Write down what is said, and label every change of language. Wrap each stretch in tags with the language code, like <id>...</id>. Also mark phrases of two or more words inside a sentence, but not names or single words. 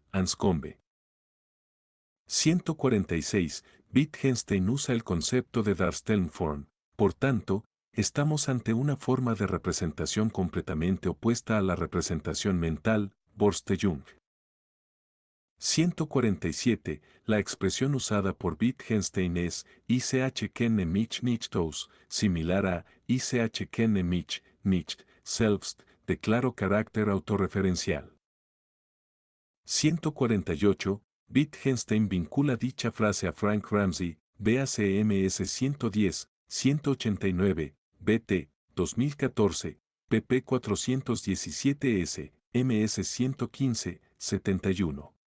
<es>Anscombe. 146. Wittgenstein usa el concepto de Darstellungsform, por tanto, estamos ante una forma de representación completamente opuesta a la representación mental, Vorstellung. 147. La expresión usada por Wittgenstein es</es> <de>Ich kenne mich nicht aus,</de> <es>similar a</es> <de>Ich kenne mich nicht selbst,</de> <es>de claro carácter autorreferencial. 148. Wittgenstein vincula dicha frase a Frank Ramsey, BACMS 110, 189, BT, 2014, pp 417S, MS 115, 71.</es>